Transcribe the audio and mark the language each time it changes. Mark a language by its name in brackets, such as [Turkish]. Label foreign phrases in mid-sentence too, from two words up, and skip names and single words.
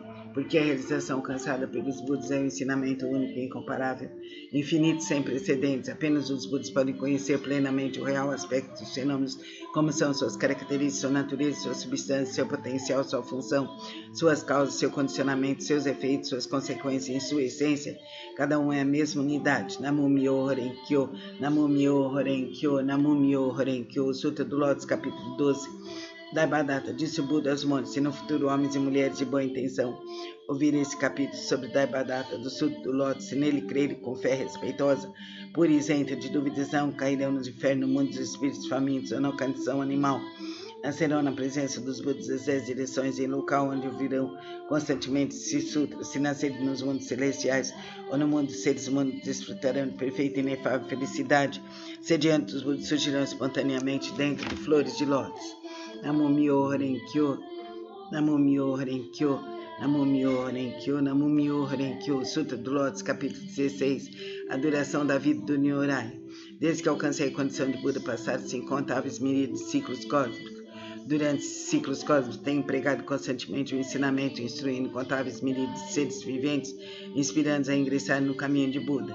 [Portuguese] Porque a realização alcançada pelos Budas é um ensinamento único e incomparável, infinito, sem precedentes. Apenas os Budas podem conhecer plenamente o real aspecto dos fenômenos, como são suas características, sua natureza, sua substância, seu potencial, sua função, suas causas, seu condicionamento, seus efeitos, suas consequências. Em sua essência, cada um é a mesma unidade. [Japanese] 南無妙法蓮華経、南無妙法蓮華経、南無妙法蓮華経. [Portuguese] Sutra do Lótus, capítulo 12. Daibhadata, disse o Buda aos monges: se no futuro homens e mulheres de boa intenção ouvirem esse capítulo sobre Daibhadata do Sutra do Lótus, se nele crerem com fé respeitosa, pura e isenta de dúvidas, não cairão no inferno, no mundo dos espíritos famintos ou na condição animal. Nascerão na presença dos Budas das 10 direções, em local onde ouvirão constantemente esses sutras. Se nascerem nos mundos celestiais ou no mundo dos seres humanos, desfrutarão de perfeita e inefável felicidade. Sediantes dos Budas surgirão espontaneamente dentro de flores de lótus. [Japanese] 南無妙法蓮華経、南無妙法蓮華経、南無妙法蓮華経、南無妙法蓮華経. [Portuguese] Sutra do Lótus, capítulo 16. A duração da vida do Nyorai. Desde que alcancei a condição de Buda, passaram-se incontáveis miríades de ciclos cósmicos. Durante esses ciclos cósmicos, tenho empregado constantemente o ensinamento, instruindo incontáveis miríades de seres viventes, inspirando-os a ingressar no caminho de Buda.